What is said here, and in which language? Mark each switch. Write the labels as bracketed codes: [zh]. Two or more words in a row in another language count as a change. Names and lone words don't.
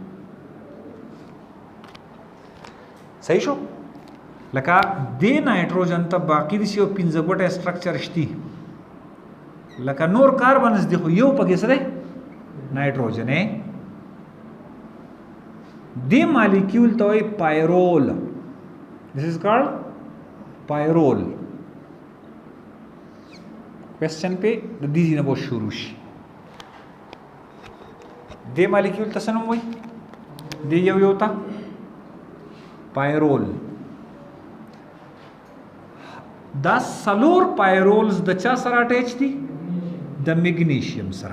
[ps] صحیح شو لکه دی نایټروجن ته باقی دي یو 15 ګوټه سټرکچر شتي لکه نور کاربنز دی خو یو پکې سره نایټروجن دی مالیکول ته وایي پایرول. [en] This is called pyrrole. [ur] کوئسچن پہ [ps] د دې نه به شروع شي. دې مالیکول ته څه نوم وایي؟ دې یو ته پایرول. دا څلور پایرولز د چا سره اټیچ دي؟ د میګنیشیم سره.